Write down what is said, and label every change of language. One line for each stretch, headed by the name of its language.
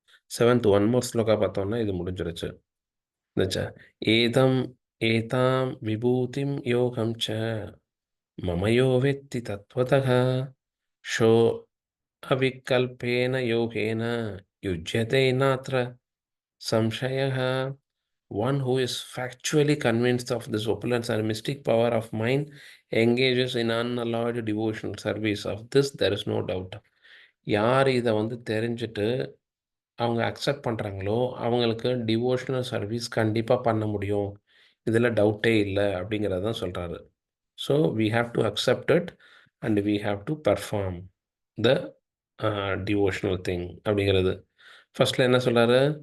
Tamil: 7th one more shloka பார்த்தோம்னா இது முடிஞ்சிருச்சு.
Sanskrit: ஏதம் ஏதாம் விபூதிம் யோகம் ச மமயோ வெத்தி தத்வதः show அவிகல்பேன யோகேன யுஜ்யதே நாத்ர சம்சயः.
English: One who is factually convinced of this opulence and mystic power of mind engages in unalloyed devotional service. Of this there is no doubt.
Tamil: யார் இதை வந்து தெரிஞ்சுட்டு அவங்க அக்செப்ட் பண்ணுறாங்களோ அவங்களுக்கு டிவோஷனல் சர்வீஸ் கண்டிப்பாக பண்ண முடியும், இதில் டவுட்டே இல்லை அப்படிங்கிறது தான் சொல்கிறாரு.
English: so we have to accept it and we have to perform the devotional thing
Tamil: அப்படிங்கிறது. ஃபர்ஸ்ட்டில் என்ன சொல்கிறாரு?